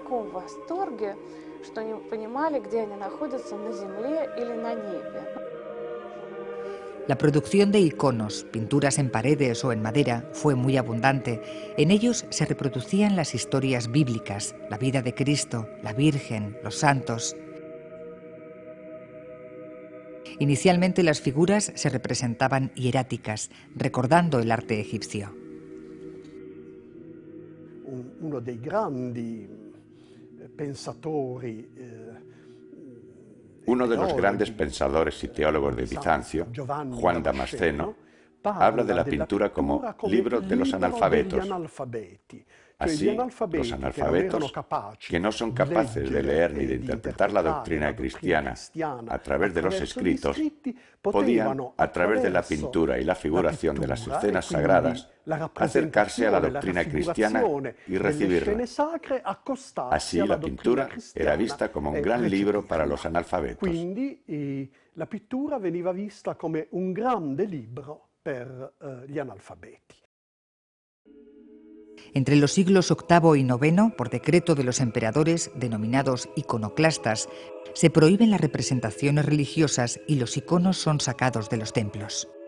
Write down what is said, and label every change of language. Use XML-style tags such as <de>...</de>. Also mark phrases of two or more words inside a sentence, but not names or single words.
<es>La producción de iconos, pinturas en paredes o en madera, fue muy abundante. En ellos se reproducían las historias bíblicas, la vida de Cristo, la Virgen, los santos. Inicialmente las figuras se representaban hieráticas, recordando el arte egipcio.</es> <it>Uno dei grandi pensatori</it> <es>Uno de los grandes pensadores y teólogos de Bizancio, Juan Damasceno, habla de la pintura como libro de los analfabetos. Así, los analfabetos, que no son capaces de leer ni de interpretar la doctrina cristiana a través de los escritos, podían, a través de la pintura y la figuración de las escenas sagradas, acercarse a la doctrina cristiana y recibirla. Así, la pintura era vista como un gran libro para los analfabetos.</es> <it>La pittura veniva vista come un grande libro per gli analfabeti.</it> <es>Entre los siglos VIII y IX, por decreto de los emperadores, denominados iconoclastas, se prohíben las representaciones religiosas y los iconos son sacados de los templos.</es>